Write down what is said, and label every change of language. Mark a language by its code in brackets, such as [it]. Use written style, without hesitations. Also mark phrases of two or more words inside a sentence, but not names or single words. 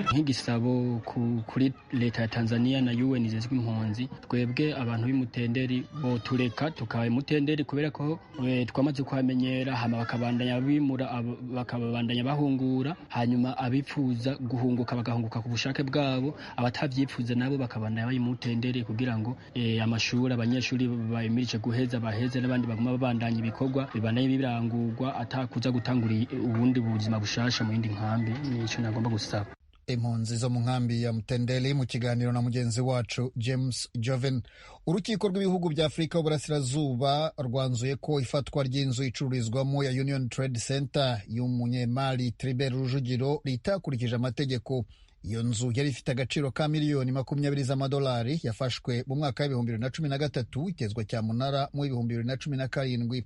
[rn] Nk'igisabo kuri leta ya Tanzania na UN izezwe impunzi, twebwe abantu b'imutenderi bo tureka tukaba imutenderi, kubera ko twamaze kwamenyera, hama bakabandanya bimura bakabandanya bahungura, hanyuma abipfuza guhunguka bagahunguka ku bushake bwabo, abatavyifuza nabo bakabandanya bayimutenderi, kugira ngo amashuri abanyeshuri bayimirije guheza baheze, n'abandi baguma babandanya ibikorwa bibandanye birangurwa atakuza gutangura ubundi buzima bushasha mu yindi nkambi. Nico nagomba gusaba impunzi zo mu nkambi ya Mutendeli mu kiganiro na mugenzi wacu James Joven. [rw] Urukiko rw'ibihugu bya Afurika y'Uburasirazuba rwanzuye ko ifatwa ry'inzu icururizwamo ya Union Trade Center y'umunyemari Tribert Rujugiro ritakurikije amategeko. Iyo nzu yari ifite agaciro ka miliyoni 20 z'amadolari, yafashwe mu mwaka wa 2013, itezwa cyamunara mu 2017.